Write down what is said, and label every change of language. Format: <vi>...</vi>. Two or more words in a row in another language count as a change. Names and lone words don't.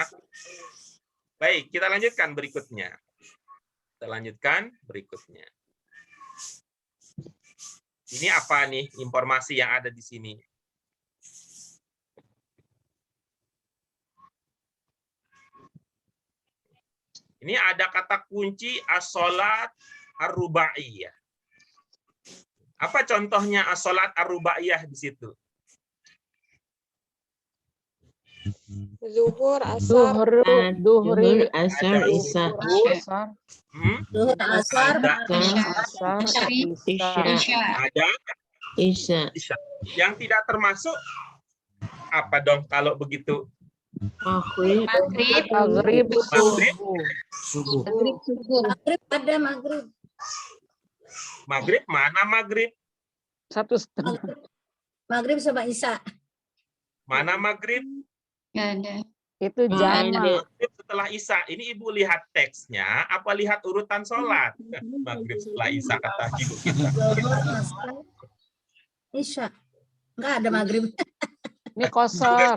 <id>Baik, kita lanjutkan berikutnya. Ini apa nih informasi yang ada di sini? Ini ada kata kunci</id> <ar>الصلاة الرباعية.</ar> <id>Apa contohnya</id> <ar>الصلاة الرباعية</ar> <id>di situ? Zuhur, asar, Duhri, Asar, Isya. asar, Zuhur, asar, asar, Isya. Isya. Ada Isya. yang tidak termasuk apa dong kalau begitu? Maghrib. Maghrib. maghrib, Maghrib. subuh. Subuh. maghrib ada maghrib. Maghrib mana maghrib? 1/2. Maghrib sama isya. Mana maghrib? Nggak ada. Itu jama. Maghrib setelah isya. Ini ibu lihat teksnya, apa lihat urutan sholat? Maghrib setelah isya kata ibu kita. Zuhur, asar, isya. Enggak ada maghrib. Ini kosor.</id>